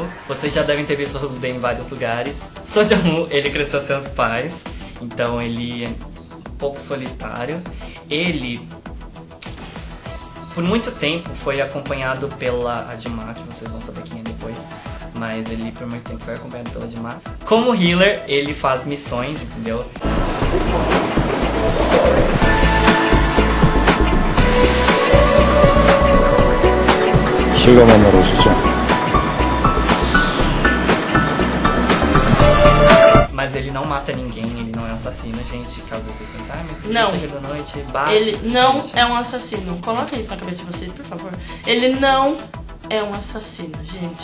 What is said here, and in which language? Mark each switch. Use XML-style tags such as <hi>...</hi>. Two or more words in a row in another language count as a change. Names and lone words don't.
<pt>Vocês já devem ter visto o rosto dele em vários lugares. Seo Jong-woo, ele cresceu sem os pais, então ele é um pouco solitário. Ele, por muito tempo, foi acompanhado pela Adma, que vocês vão saber quem é depois. Mas ele, por muito tempo, foi acompanhado pela Adma. Como Healer, ele faz missões, entendeu?</pt> <ko>제가 만나러 오시죠.</ko> <pt>Mas ele não mata ninguém, ele não é assassino, gente. Caso vocês pensem, mas ele Não. da noite, bate. Ele não gente. é um assassino. Coloca isso na cabeça de vocês, por favor. Ele não é um assassino, gente.</pt>